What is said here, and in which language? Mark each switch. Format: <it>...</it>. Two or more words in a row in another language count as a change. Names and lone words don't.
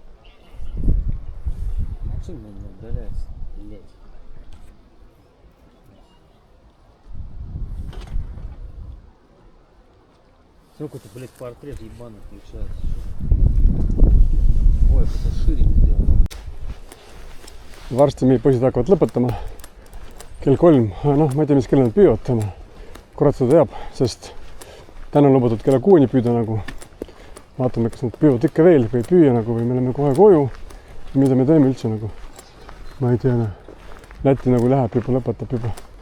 <ru>Чем он не удаляется? Блять. Сколько-то, блядь, портрет ебаный получается. Ой, это шире сделано.</ru> <et>Varsti meie poisid hakkavad lõpetama. Kell 3, noh, ma ei tea, mis kell nad püüavad täna. Kurat seda teab, sest täna on lubatud kella 6 püüda nagu. Vaatame, kas nad püüavad ikka veel või ei püüa nagu või me läheme kohe koju. Mida me teeme üldse nagu. Ma ei tea, Läti nagu läheb juba, lõpetab juba.</et>